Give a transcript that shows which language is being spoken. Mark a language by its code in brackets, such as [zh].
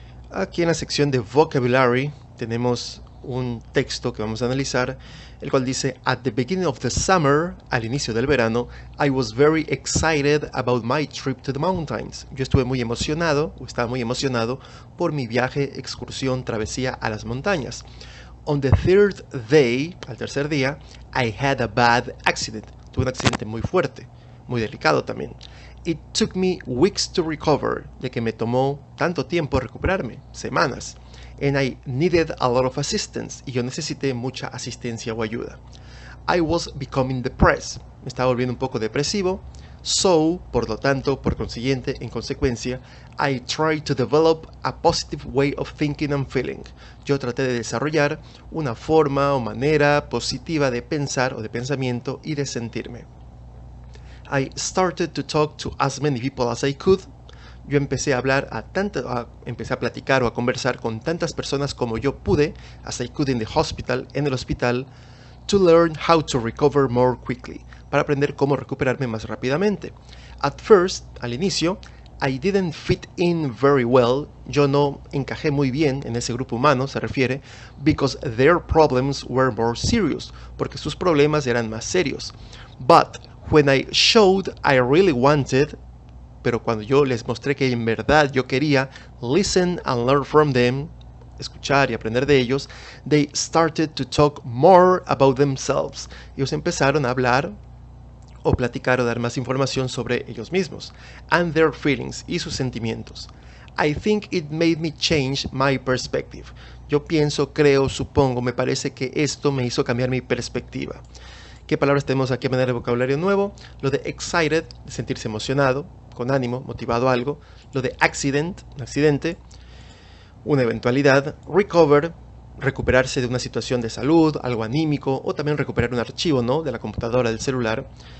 [es] Aquí en la sección de vocabulary tenemos un texto que vamos a analizar, el cual dice: [en] At the beginning of the summer, [es] al inicio del verano, [en] I was very excited about my trip to the mountains. [es] Yo estuve muy emocionado, o estaba muy emocionado por mi viaje, excursión, travesía a las montañas. [en] On the third day, [es] al tercer día, [en] I had a bad accident. [es] Tuve un accidente muy fuerte, muy delicado también. [en] It took me weeks to recover, [es] ya que me tomó tanto tiempo recuperarme, semanas. [en] And I needed a lot of assistance, [es] y yo necesité mucha asistencia o ayuda. [en] I was becoming depressed, [es] me estaba volviendo un poco depresivo. [en] So, [es] por lo tanto, por consiguiente, en consecuencia, [en] I tried to develop a positive way of thinking and feeling. [es] Yo traté de desarrollar una forma o manera positiva de pensar o de pensamiento y de sentirme. [en] I started to talk to as many people as I could. [es] Yo empecé a hablar empecé a platicar o a conversar con tantas personas como yo pude, [en] as I could in the hospital, [es] en el hospital, [en] to learn how to recover more quickly, [es] para aprender cómo recuperarme más rápidamente. [en] At first, [es] al inicio, [en] I didn't fit in very well. [es] Yo no encajé muy bien en ese grupo humano, se refiere, [en] because their problems were more serious, [es] porque sus problemas eran más serios. [en] But when I showed I really wanted, [es] pero cuando yo les mostré que en verdad yo quería [en] listen and learn from them, [es] escuchar y aprender de ellos, [en] they started to talk more about themselves. [es] Ellos empezaron a hablar o platicar o dar más información sobre ellos mismos, [en] and their feelings, [es] y sus sentimientos. [en] I think it made me change my perspective. [es] Yo pienso, creo, supongo, me parece que esto me hizo cambiar mi perspectiva. ¿Qué palabras tenemos aquí a manera de vocabulario nuevo? Lo de excited, de sentirse emocionado, con ánimo, motivado a algo. Lo de accident, un accidente, una eventualidad. Recover, recuperarse de una situación de salud, algo anímico, o también recuperar un archivo, ¿no?, de la computadora, del celular.